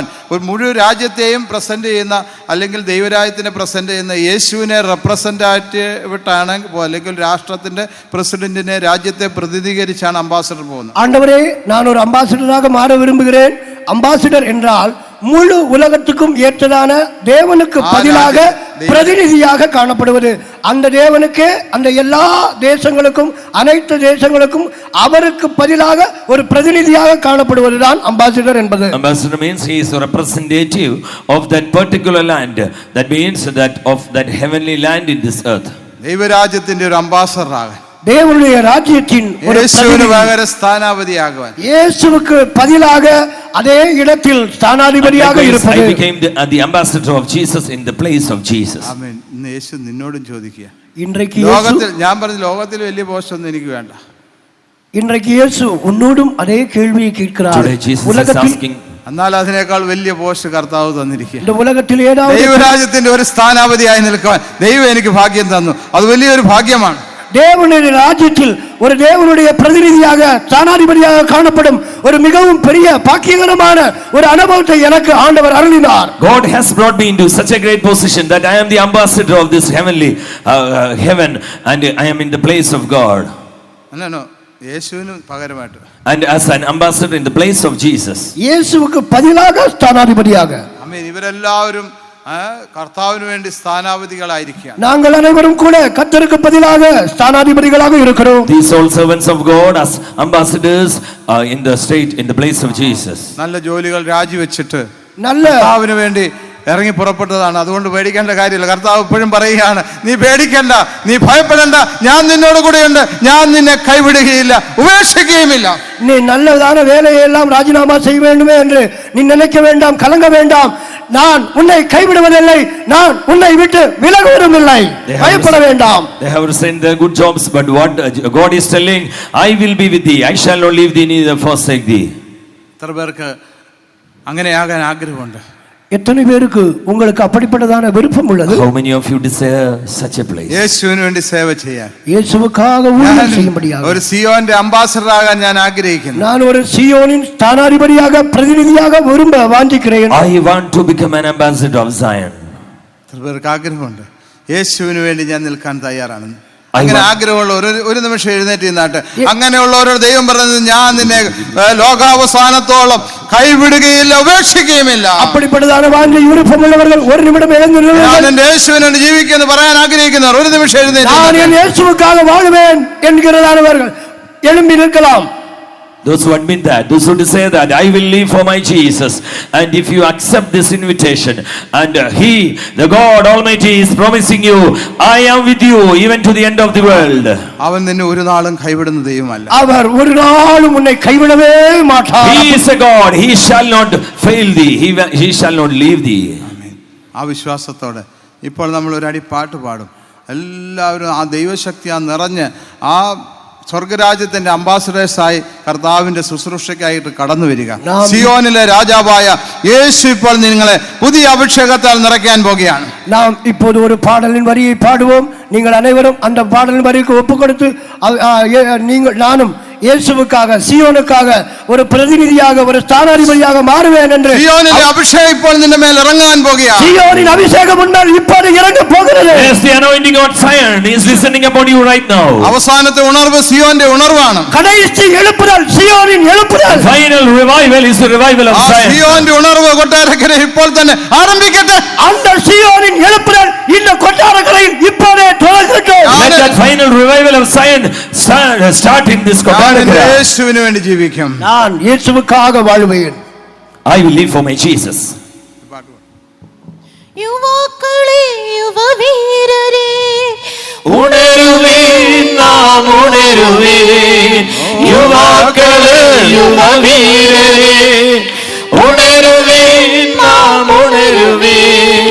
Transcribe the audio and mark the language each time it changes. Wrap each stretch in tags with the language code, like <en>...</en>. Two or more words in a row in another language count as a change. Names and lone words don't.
<ml>ഒരു മുഴുവൻ രാജ്യത്തെയും പ്രസന്റ് ചെയ്യുന്ന, അല്ലെങ്കിൽ ദൈവരാജ്യത്തിനെ പ്രസന്റ് ചെയ്യുന്ന, യേശുവിനെ റെപ്രസെന്റേറ്റീവായിട്ടാണ്, അല്ലെങ്കിൽ രാഷ്ട്രത്തിന്റെ പ്രസിഡന്റിനെ, രാജ്യത്തെ പ്രതിനിധീകരിച്ചാണ് അംബാസഡർ പോകുന്നത്.</ml> <ta>ஆண்டவரே, நான் ஒரு அம்பாசிடராக மாற விரும்புகிறேன். அம்பாசிடர் என்றால் முழு உலகத்துக்கும் ஏற்றதான தேவனுக்கு பதிலாக பிரதிநிதியாக காணப்படுவது. அந்த தேவனுக்கு, அந்த எல்லா தேசங்களுக்கும், அனைத்து தேசங்களுக்கும் அவருக்கு பதிலாக ஒரு பிரதிநிதியாக காணப்படுவதுதான் அம்பாசிடர் என்பது.</ta> <en>Ambassador means he is a representative of that particular land. That means that of that heavenly land in this earth.</en> <ml>ദൈവരാജ്യത്തിന്റെ ഒരു അംബാസഡർ ആകാൻ,</ml> <ta>தேவனுடைய ராஜ்யத்தின் ஒரு</ta> <ml>സ്ഥാനാപതിയാകുവാൻ,</ml> <ta>இயேசுவுக்கு பதிலாக அதே இடத்தில் ஸ்தானாதிபதியாக இருப்பது.</ta> <en>I became the ambassador of Jesus in the place of Jesus.</en> <ml>ആമേൻ. ഇന്ന് യേശു നിന്നോടും ചോദിക്കുക,</ml> <ta>இன்றைக்கு</ta> <ml>ലോകത്തിൽ, ഞാൻ പറഞ്ഞു, ലോകത്തിൽ വലിയ പോസ്റ്റ് ഒന്നും എനിക്ക് വേണ്ട.</ml> <ta>இன்றைக்கு இயேசு உன்னோடும் அதே கேள்வியை கேட்கிறார்.</ta> <en>Today Jesus is asking,</en> <ml>എന്നാൽ അതിനേക്കാൾ വലിയ പോസ്റ്റ് കർത്താവ് തന്നിരിക്കുക.</ml> <ta>இந்த உலகத்தில் ஏதாவது</ta> <ml>ദൈവരാജ്യത്തിന്റെ ഒരു സ്ഥാനാപതിയായി നിൽക്കുവാൻ ദൈവം എനിക്ക് ഭാഗ്യം തന്നു. അത് വലിയൊരു ഭാഗ്യമാണ്.</ml> <ta>தேவனுடைய ராஜ்யத்தில் ஒரு தேவனுடைய பிரதிநிதியாக, ஸ்தானாதிபதியாக காணப்படும் ஒரு மிகவும் பெரிய பாக்கியகரமான ஒரு அனுபவத்தை எனக்கு ஆண்டவர் அருளினார்.</ta> <en>God has brought me into such a great position that I am the ambassador of this heavenly heaven, and I am in the place of God.</en> <ml>അല്ലല്ലോ, യേശുവിന് പകരമായിട്ട്,</ml> <en>and as an ambassador in the place of Jesus.</en> <ta>இயேசுவுக்கு பதிலாக ஸ்தானாதிபதியாக.</ta> <ml>ആമേൻ. ഇവരെല്ലാവരും കർത്താവിന് വേണ്ടി സ്ഥാനാപതികളായിരിക്കുകയാണ്.</ml> <ta>நாங்கள் அனைவரும் கூட கர்த்தருக்கு பதிலாக ஸ்தானாதிபதிகளாக இருக்கிறோம்.</ta> <en>These all servants of God as ambassadors in the state, in the place of Jesus.</en> <ml>നല്ല ജോലികൾ രാജിവെച്ചിട്ട്</ml> <ta>நல்ல</ta> <ml>കർത്താവിന് വേണ്ടി ഇറങ്ങി പുറപ്പെട്ടതാണ്. അതുകൊണ്ട് പേടിക്കേണ്ട കാര്യമില്ല. കർത്താവ് ഇപ്പോഴും പറയുകയാണ്, നീ പേടിക്കണ്ട, നീ ഭയപ്പെടണ്ട, ഞാൻ നിന്നോട് കൂടെയുണ്ട്, ഞാൻ നിന്നെ കൈവിടുകയില്ല, ഉപേക്ഷിക്കുകയുമില്ല.</ml> <ta>நீ நல்லதான வேலையை எல்லாம் ராஜினாமா செய்ய வேண்டுமே என்று நீ நினைக்க வேண்டாம், கலங்க வேண்டாம். நான் உன்னை கைவிடுவதில்லை, நான் உன்னை விட்டு விலகுவதும் இல்லை, பயப்பட வேண்டாம்.</ta> <en>They have sent their good jobs, but what God is telling, I will be with thee, I shall not leave thee neither forsake thee.</en> <ml>എത്ര പേർക്ക് അങ്ങനെയാകാൻ ആഗ്രഹമുണ്ട്?</ml> <ta>எத்தனை பேருக்கு உங்களுக்கு அப்படிப்பட்டதான விருப்பம் உள்ளது?</ta> <en>How many of you desire such a place?</en> <ml>യേശുവിന് വേണ്ടി സേവ ചെയ്യാൻ,</ml> <ta>இயேசுவுக்காக ஊழியம் செய்யும்படியாக</ta> <ml>ഒരു സിയോന്റെ അംബാസഡർ ആകാൻ ഞാൻ ആഗ്രഹിക്കുന്നു.</ml> <ta>நான் ஒரு சீயோனின் ஸ்தானாதிபதியாக, பிரதிநிதியாக விரும்ப வாஞ்சிக்கிறேன்.</ta> <en>I want to become an ambassador of Zion.</en> <ml>എത്ര പേർക്ക് ആഗ്രഹമുണ്ട്? യേശുവിന് വേണ്ടി ഞാൻ നിൽക്കാൻ തയ്യാറാണെന്ന്. അങ്ങനെ ആഗ്രഹമുള്ള ഒരു നിമിഷം എഴുന്നേറ്റ് നിന്നാട്ട്. അങ്ങനെയുള്ളവരോട് ദൈവം പറയുന്നത്, ഞാൻ നിന്നെ ലോകാവസാനത്തോളം കൈവിടുകയില്ല, ഉപേക്ഷിക്കുകയുമില്ല.</ml> <ta>அப்படிப்பட்டதான வாஞ்சை விருப்பம் உள்ளவர்கள் ஒரு நிமிடம் எழுந்து</ta> <ml>ഞാൻ എന്റെ യേശുവിന് വേണ്ടി ജീവിക്കുമെന്ന് പറയാൻ ആഗ്രഹിക്കുന്നവർ ഒരു നിമിഷം എഴുന്നേറ്റ്.</ml> <ta>நான் என் இயேசுவுக்காக வாழுவேன் என்கிறதானவர்கள் எழும்பி நிற்கலாம்.</ta> <en>Those who admit that, those who say that I will live for my Jesus, and if you accept this invitation, and He, the God Almighty, is promising you, I am with you even to the end of the world.</en> <ml>അവൻ നിന്നെ ഒരു നാളും കൈവിടുന്ന ദൈവമല്ല.</ml> <ta>அவர் ஒரு நாளும் உன்னை கைவிடவே மாட்டார்.</ta> <en>He is a God, He shall not fail thee, He shall not leave thee.</en> <ml>ആ വിശ്വാസത്തോടെ ഇപ്പോൾ നമ്മൾ ഒരു അടി പാട്ട് പാടും. എല്ലാവരും ആ ദൈവശക്തി നിറഞ്ഞ് ആ സ്വർഗരാജ്യത്തിന്റെ അംബാസഡേഴ്സായി കർത്താവിന്റെ ശുശ്രൂഷയ്ക്കായിട്ട് കടന്നു വരിക. സിയോനിലെ രാജാവായ യേശു ഇപ്പോൾ നിങ്ങളെ പുതിയ അഭിഷേകത്താൽ നിറയ്ക്കാൻ പോകുകയാണ്.</ml> <ta>நாம் இப்போது ஒரு பாடலின் வரியை பாடுவோம். நீங்கள் அனைவரும் அந்த பாடலின் வரிக்கு ஒப்பு கொடுத்து நானும் இயேசுவுக்காக சியோனுக்காக ஒரு பிரதிநிதியாக ஒரு ஸ்தானாதிபதியாக மாறுவேன் என்று</ta> <ml>സിയോനിലെ അഭിഷേകം ഇപ്പോൾ നിന്റെ മേൽ ഇറങ്ങാൻ പോകുകയാണ്.</ml> <ta>சியோனின் அபிஷேகம் உன்னால் இப்போது இறங்க போகிறது.</ta> <en>Yes, the anointing on Zion is descending upon you right now.</en> <ml>അവസാനത്തെ ഉണർവ് സിയോന്റെ ഉണർവാണ്.</ml> <ta>கடைசி எழுப்புதல் சியோனின் எழுப்புதல்.</ta> <en>Final revival is the revival of</en> <ml>ആ</ml> <en>Zion.</en> <ml>സിയോന്റെ ഉണർവ് കൊട്ടാരക്കര ഇപ്പോൾ തന്നെ ആരംഭിക്കട്ടെ.</ml> <ta>அந்த சியோனின் எழுப்புதல் இந்த கொட்டாரக்கரையில் இப்போதே தொடங்கட்டும்.</ta> <en>Let that final revival of Zion start in this</en> <ml>ഞാൻ</ml> <en>Kottarakara.</en> <ml>യേശുവിന് വേണ്ടി ജീവിക്കും.</ml> <ta>நான் இயேசுவுக்காக வாழ்வேன்.</ta> <en>I will live for my Jesus.</en> <ml>യുവാക്കളെ യുവവീരരെ ഉണരുവീൻ നാം ഉണരുവീൻ യുവാക്കളെ യുവവീരരെ ഉണരുവീൻ നാം ഉണരുവീൻ</ml>